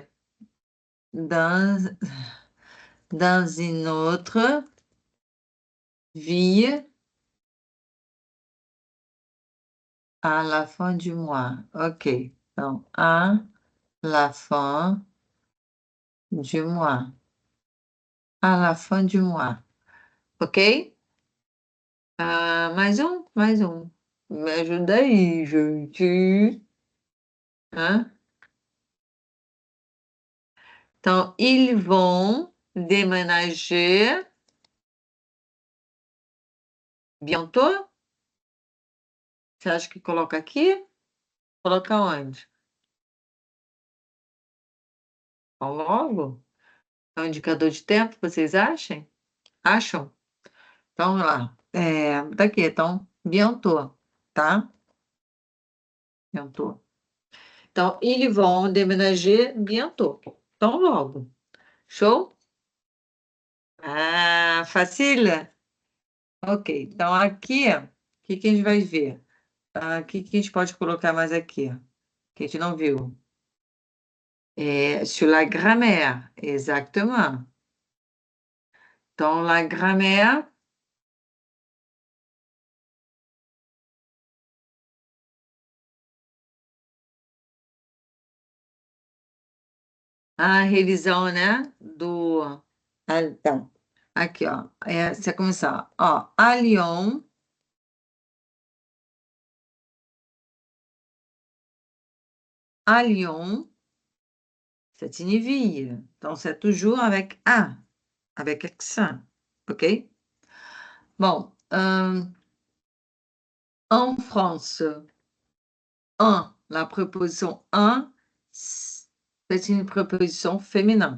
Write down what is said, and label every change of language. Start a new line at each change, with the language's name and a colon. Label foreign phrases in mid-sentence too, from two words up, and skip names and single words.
French: Dans, dans une autre ville à la fin du mois. OK. Donc, à la fin du mois. À la fin du mois. OK?
Portuguese: Ah, mais um, mais um. Me ajuda aí, gente. Hein? Então,
French: ils vont déménager bientôt.
Portuguese: Você acha que coloca aqui? Coloca onde? Então, logo? É um indicador de tempo, vocês acham? Acham? Então, lá. Tá aqui, então,
French: bientôt, tá? Bientôt. Então, ils vont déménager bientôt.
Portuguese: Então, logo. Show? Ah, facile? Ok. Então, aqui, o que que a gente vai ver? O que que a gente pode colocar mais aqui? Que a gente não viu.
French: Sur la grammaire, exactement. Dans la grammaire,
Portuguese: a revisão, né? Então, aqui, ó. Você começar, ó.
French: À Lyon, à Lyon, c'est une ville. Donc, c'est toujours avec A, avec accent. OK? Bon, en France, un, la préposition un, c'est une préposition féminin.